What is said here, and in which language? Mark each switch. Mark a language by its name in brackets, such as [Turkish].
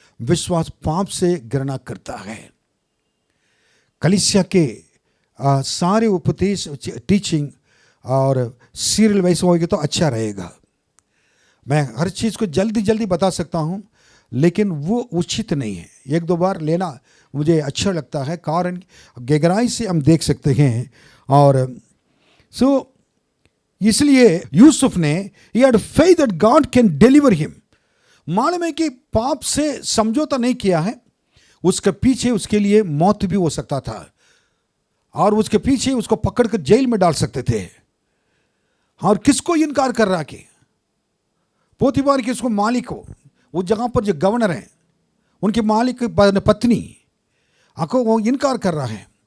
[Hindi] विश्वास पाप से घृणा करता है। कलीसिया के सारे उपदेश, टीचिंग और सीरियल वैसे होगी तो अच्छा रहेगा। मैं हर चीज़ को जल्दी बता सकता हूँ, लेकिन वो उचित नहीं है। 1-2 बार लेना मुझे अच्छा लगता है, कारण गहराई से हम देख सकते हैं। और इसलिए यूसुफ ने [English] he had faith that God can deliver him। [Hindi] मालूम है कि पाप से समझौता नहीं किया है, उसके पीछे उसके लिए मौत भी हो सकता था, और उसके पीछे उसको पकड़कर जेल में डाल सकते थे। और किसको इनकार कर रहा कि पोतीफर के उसको मालिक हो, उस जगह पर जो गवर्नर हैं उनके मालिक पत्नी को वो इनकार कर रहा है।